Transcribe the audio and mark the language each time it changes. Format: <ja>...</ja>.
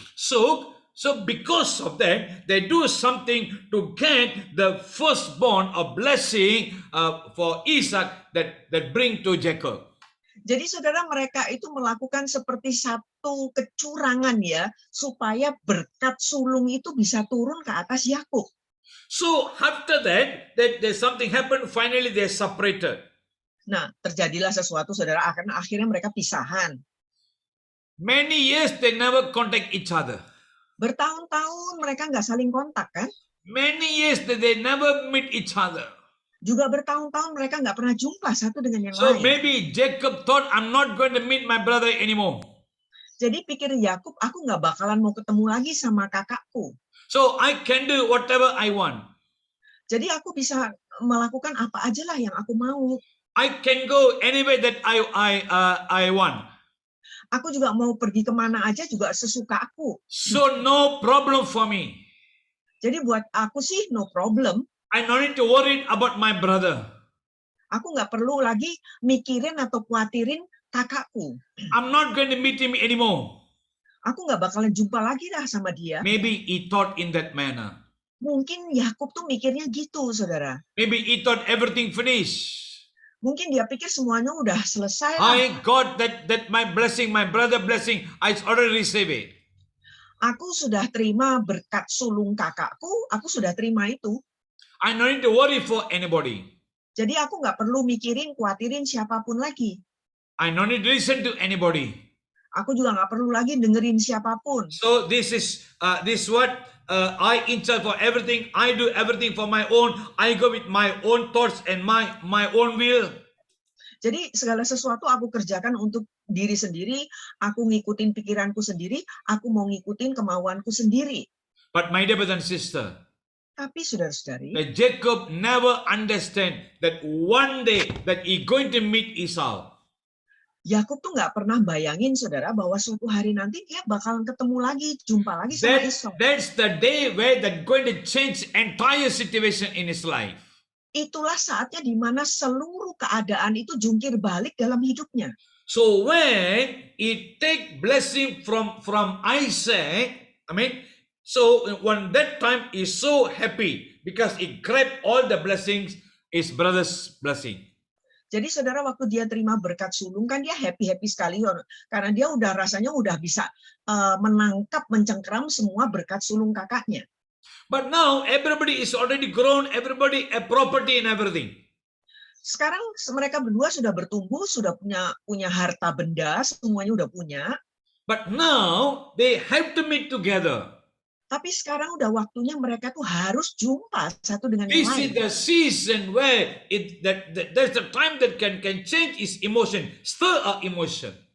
<en>So because of that, they do something to get the firstborn of blessing for Isaac that bring to Jacob.</en> <id>Jadi saudara, mereka itu melakukan seperti satu kecurangan ya, supaya berkat sulung itu bisa turun ke atas Yakub.</id> <en>So after that there's something happened. Finally they separated.</en> <id>Nah, terjadilah sesuatu, saudara, akhirnya mereka pisahan.</id> <en>Many years they never contact each other.</en> <id>Bertahun-tahun mereka nggak saling kontak kan?</id> <en>Many years they never meet each other.</en> <id>Juga bertahun-tahun mereka nggak pernah jumpa satu dengan yang</id> <en>So</en> <id>lain.</id> <en>maybe Jacob thought, I'm not going to meet my brother anymore.</en> <id>Jadi pikir Yakub, aku nggak bakalan mau ketemu lagi sama kakakku.</id> <en>So I can do whatever I want.</en> <id>Jadi aku bisa melakukan apa aja lah yang aku mau.</id> <en>I can go anywhere that I want.</en> <id>Aku juga mau pergi kemana aja juga sesuka aku.</id> <en>So no problem for me.</en> <id>Jadi buat aku sih</id> <en>no problem. I don't need to worry about my brother.</en> <id>Aku nggak perlu lagi mikirin atau khawatirin kakakku.</id> <en>I'm not going to meet him anymore.</en> <id>Aku nggak bakalan jumpa lagi lah sama dia.</id> <en>Maybe he thought in that manner.</en> <id>Mungkin Yakub tuh mikirnya gitu, saudara.</id> <en>Maybe he thought everything finished.</en> <id>Mungkin dia pikir semuanya udah selesai lah.</id> <en>I got that my blessing, my brother blessing, I already received it.</en> <id>Aku sudah terima berkat sulung kakakku, aku sudah terima itu.</id> <en>I don't need to worry for anybody.</en> <id>Jadi aku nggak perlu mikirin, khawatirin siapapun lagi.</id> <en>I don't need to listen to anybody.</en> <id>Aku juga nggak perlu lagi dengerin siapapun.</id> <en>So this is what I in charge for everything. I do everything for my own. I go with my own thoughts and my own will.</en> <id>Jadi segala sesuatu aku kerjakan untuk diri sendiri, aku ngikutin pikiranku sendiri, aku mau ngikutin kemauanku sendiri.</id> <en>But my dear brother and sister,</en> <id>Tapi saudara-saudari,</id> <en>that Jacob never understand that one day that he going to meet Esau.</en> <id>Yakub tuh nggak pernah bayangin, saudara, bahwa suatu hari nanti dia bakalan ketemu lagi, jumpa lagi sama Esau.</id> <en>That's the day where they're going to change entire situation in his life.</en> <id>Itulah saatnya di mana seluruh keadaan itu jungkir balik dalam hidupnya.</id> <en>So when he take blessing from Isaac, so when that time he's so happy because he grabbed all the blessings, his brother's blessing.</en> <id>Jadi saudara, waktu dia terima berkat sulung kan dia happy sekali karena dia udah rasanya udah bisa menangkap, mencengkeram semua berkat sulung kakaknya.</id> <en>But now everybody is already grown, everybody a property and everything.</en> <id>Sekarang mereka berdua sudah bertumbuh, sudah punya harta benda, semuanya udah punya.</id> <en>But now they have to meet together.</en> <id>Tapi sekarang udah waktunya mereka tuh harus jumpa satu dengan yang</id> <en>This is</en> <id>lain.</id> <en>the season where there's the time that can change his emotion, stir our emotion.</en>